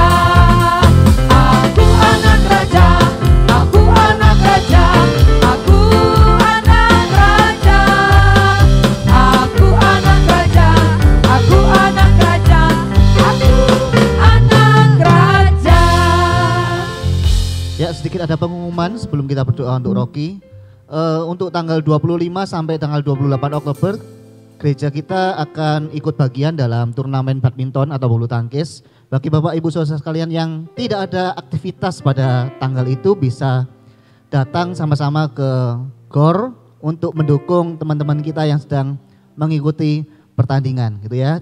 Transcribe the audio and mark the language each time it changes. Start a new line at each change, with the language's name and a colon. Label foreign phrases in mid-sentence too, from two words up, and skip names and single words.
Indonesian: Aku anak raja, aku anak raja, aku anak raja. Aku anak raja, aku anak raja, aku anak raja. Ya, sedikit ada pengumuman sebelum kita berdoa untuk Rocky. Untuk tanggal 25 sampai tanggal 28 Oktober, gereja kita akan ikut bagian dalam turnamen badminton atau bulu tangkis. Bagi Bapak Ibu Saudara sekalian yang tidak ada aktivitas pada tanggal itu, bisa datang sama-sama ke GOR untuk mendukung teman-teman kita yang sedang mengikuti pertandingan gitu ya.